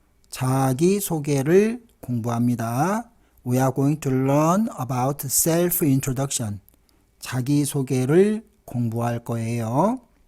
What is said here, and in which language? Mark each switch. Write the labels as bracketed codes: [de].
[ko] 자기소개를 공부합니다. [en] We are going to learn about self-introduction. [ko] 자기소개를 공부할 거예요.